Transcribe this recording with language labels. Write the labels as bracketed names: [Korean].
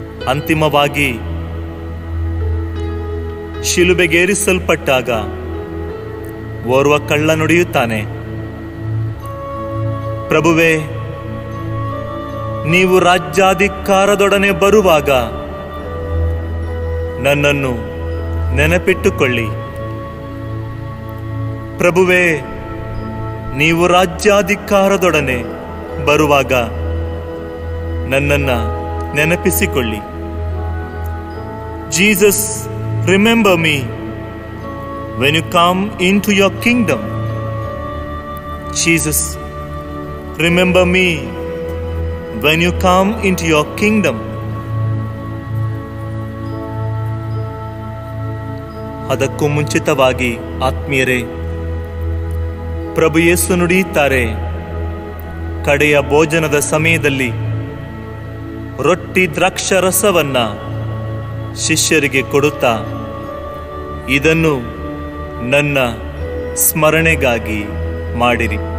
[Kannada] ಅಂತಿಮವಾಗಿ ಶಿಲುಬೆಗೇರಿಸಲ್ಪಟ್ಟಾಗ ಓರ್ವ ಕಳ್ಳ ನುಡಿಯುತ್ತಾನೆ, ಪ್ರಭುವೇ, ನೀವು ರಾಜ್ಯಾಧಿಕಾರದೊಡನೆ ಬರುವಾಗ ನನ್ನನ್ನು ನೆನಪಿಟ್ಟುಕೊಳ್ಳಿ. ಪ್ರಭುವೇ, ನೀವು ರಾಜ್ಯಾಧಿಕಾರದೊಡನೆ ಬರುವಾಗ ನನ್ನನ್ನು ನೆನಪಿಸಿಕೊಳ್ಳಿ. [English] Jesus, remember me when you come into your kingdom. Jesus, remember me when you come into your kingdom. [Kannada] ಅದಕ್ಕೂ ಮುಂಚಿತವಾಗಿ ಆತ್ಮೀಯರೇ, ಪ್ರಭು ಯೇಸು ನುಡಿಯುತ್ತಾರೆ, ಕಡೆಯ ಭೋಜನದ ಸಮಯದಲ್ಲಿ ರೊಟ್ಟಿ ದ್ರಾಕ್ಷಾರಸವನ್ನ ಶಿಷ್ಯರಿಗೆ ಕೊಡುತ್ತಾ, ಇದನ್ನು ನನ್ನ ಸ್ಮರಣೆಗಾಗಿ ಮಾಡಿರಿ.